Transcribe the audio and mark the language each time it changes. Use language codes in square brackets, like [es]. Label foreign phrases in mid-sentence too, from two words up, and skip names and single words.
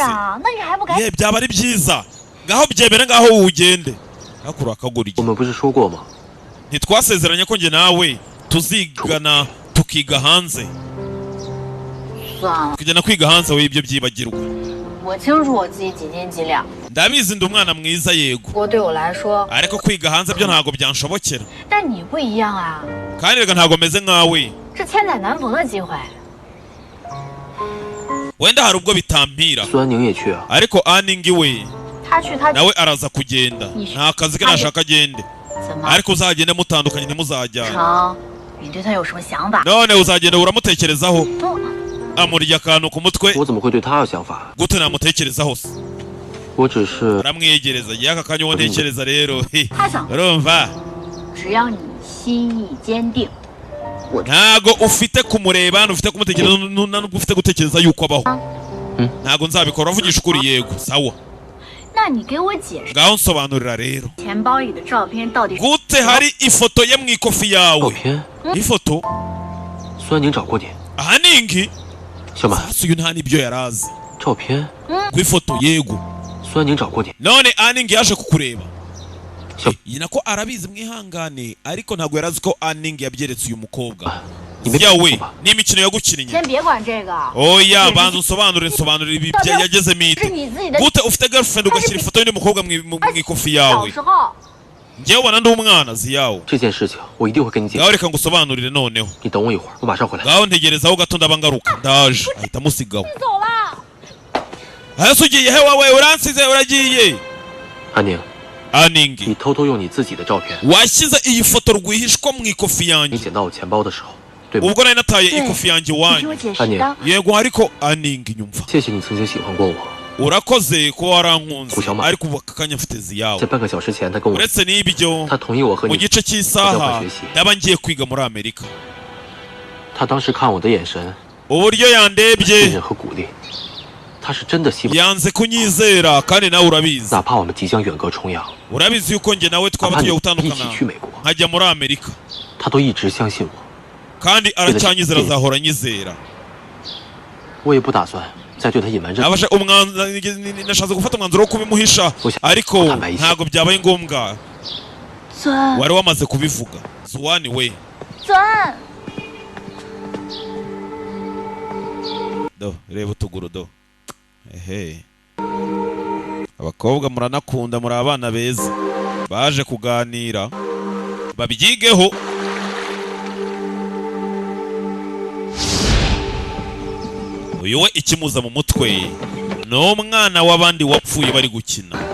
[zh] 啊，那你还不赶紧？ [rw] ye byaba ari byiza ngaho byemere ngaho ugende hakuru akagura [zh] 我们不是说过吗？ [rw] ntitwasezeranye ko njye nawe tuzigana tukiga hanze [zh] 算了， [rw] kujyana kwiga hanze we ibyo byibagirwa [zh] 我清楚我自己几斤几两。 [rw] ndabizi ndi umwana mwiza yego [zh] 不过对我来说， [rw] ariko kwiga hanze byo ntabwo byanshobokera [zh] 但你不一样啊， [rw] kandi reka ntabwo meze nkawe [zh] 是千载难逢的机会。 [rw] wenda hari ubwo bitampira [zh] 孙安宁也去啊。 [rw] ariko aningi we [zh] 他去他 [rw] nawe araza kugenda nta kazi ke nashaka agende [zh] 怎么？ [rw] ariko uzagende mutandukanye ntimuzajyana [zh] 成，你对他有什么想法？ [rw] none uzagenda uramutekerezaho [zh] 不， [rw] amurya akantu ku mutwe [zh] 我怎么会对他有想法？ [rw] gute namutekerezaho se [zh] 我只是 [rw] aramwegereza yaka kanya uwo ntekereza rero [zh] 他想， [rw] urumva [zh] 只要你心意坚定， [rw] ntago ufite kumureba ufite kumutekereza nubwo ufite gutekereza yuko abaho ntago nzabikora uvugisha ukuri yego sawa [zh] 那你给我解释 [rw] ngaho nsobanurira rero [zh] 钱包里的照片到底是 [rw] gute hari ifoto ye mu ikofi [zh] 照 [rw] yawe [zh] 片。 [rw] ifoto [zh] 孙安宁找过你， [rw] ahaningi [zh] 小满， [rw] sasa uyu nta nibyo yarazi [zh] 照片， [rw] ku ifoto yego [zh] 孙安宁找过你， [rw] none aningi yaje kukureba [zh] 小， [rw] iyi nako arabizi mwihangane ariko ntago yarazi ko aningi yabyeretse uyu mukobwa [zh] 你没搞 [rw] yawe [zh] 错吧？ [rw] ni imikino yagukinnye [zh] 先别管这个， [rw] oya banza unsobanurire ibi yageze mite [zh] 是你自己的。 [rw] gute ufite girlfriend ugashyira ifoto y'undi mukobwa mu ikofi [zh] 小 [rw] yawe [zh] 时候， [rw] njyewe ubona ndi umwana ziyawe [zh] 这件事情我一定会跟你解 [rw] ngaho [zh] 释。 [rw] reka ngusobanurire noneho [zh] 你等我一会儿，我马上回来。 [rw] ngaho ntegerezaho gato ndaba ngaruka ndaje ahita amusigaho [zh] 走了。 [rw] hasi ugiye he wowe uransize uragiye [zh] 安宁， [rw] aningi [zh] 你偷偷用你自己的照片， [rw] washyize iyi foto rwihishwa mu ikofi [zh] 你 [rw] yanjye [zh] 捡到我钱包的时候，对吗？ [rw] ubwo nari nataye [zh] 对， [rw] ikofi yanjye [zh] 你听我 [rw] wanyu [zh] 解安宁释的。 [rw] yego ariko aningi nyumva [zh] 谢谢你曾经喜欢过我。 [rw] urakoze ko warankunze Kushama. ariko ubu aka kanya mfite ziyawe [zh] 在半个小时前，他跟我， [rw] uretse n'ibyo [zh] 他同意我和 [rw] mu [zh] 你。 [rw] gice cy'isaha Kujya kwishyi. ndaba ngiye kwiga muri amerika [zh] 他当时看我的眼神、 [rw] uburyo [zh] 信 [rw] yandebye [zh] 任和鼓励，他是真的希望， [rw] yanze kunyizera kandi nawe urabizi [zh] 哪怕我们即将远隔重洋， [rw] urabizi yuko njye nawe [zh] 哪 [rw] twaba [zh] 怕 [rw] tugiye [zh] 你一 [rw] gutandukana [zh] 起去美国， [rw] nkajya muri amerika [zh] 他都一直相信我。 [rw] kandi aracyanyizera azahora anyizera [zh] 我也不打算再对他隐瞒任何。 [rw] nashatse gufata umwanzuro wo kubimuhisha ariko ntabwo byabaye ngombwa [zh] 尊， [rw] wari wamaze kubivuga zuwani we [zh] 尊， [rw] do reba utuguru do ehe abakobwa muranakunda muri abana beza baje kuganira babyigeho uyu we ikimuza mu mutwe ni umwana w'abandi wapfuye bari gukina